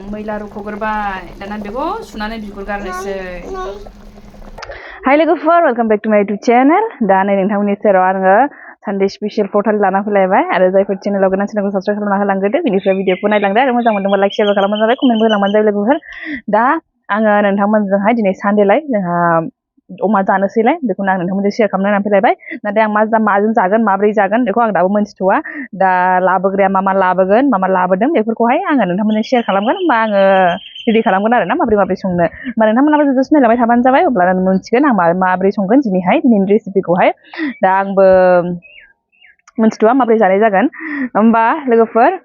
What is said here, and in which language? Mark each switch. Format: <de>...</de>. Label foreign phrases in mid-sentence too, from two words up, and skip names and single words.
<brx>लारुखौ गोरबाय दाना बेखौ सुनानै बिगुर गारनोसै हाय लोगोफोर</brx> <en>welcome back to my YouTube channel</en> <brx>दा नै नोंथांमोननि सेराव आङो</brx> <en>Sunday special</en> <brx>फटल लाना फैलायबाय आरो जायफोर चैनेलाव गोनां चैनेलखौ साबस्क्राइब खालामना होलांग्रोदो बिनिफ्राय भिडिअखौ नायलांदो आरो मोजां मोनदोंबा</brx> <en>like share</en> <brx>खालामबानो जाबाय कमेन्टबो होलांबानो जाबाय लोगोफोर दा आङो नोंथांमोनजोंहाय दिनै सानडेलाय जोंहा अमा जानोसैलाय बेखौनो आं नोंथांमोनजों शेयार खालामनो होननानै फैलायबाय नाथाय आं माजों जागोन माब्रै जागोन बेखौ आं दाबो मोनथिथ'वा दा लाबोग्राया मा लाबोगोन मा लाबोदों बेफोरखौहाय आङो नोंथांमोनजों शेयार खालामगोन होमबा आङो रेडि खालामगोन आरो ना माब्रै संनो होमबा नोंथांमोनाबो जास्ट नायलांबाय थाबानो जाबाय अब्ला मोनथिगोन आं माब्रै संगोन दिनैनि रेसिपिखौहाय दा आंबो मोनथिथ'वा माब्रै जानाय जागोन होमबा लोगोफोर</brx>